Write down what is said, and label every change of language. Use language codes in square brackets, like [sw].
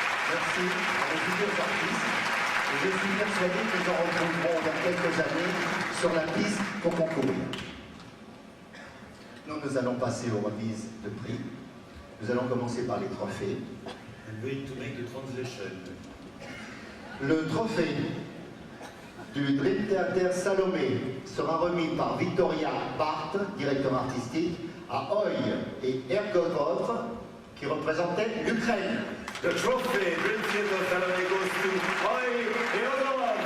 [fr] Merci à nos futurs artistes. Et je suis persuadé que nous en retrouverons dans quelques années sur la piste pour concourir. Nous allons passer aux remises de prix. Nous allons commencer par les trophées. [en] I'm going to make the translation. [fr] Le trophée du Dream Theater Salomé sera remis par Victoria Barth, directeur artistique, à Hoy et Ergodov, qui représentaient l'Ukraine. [en] The trophy Dream Theater Salomé goes to Hoy et Odorov.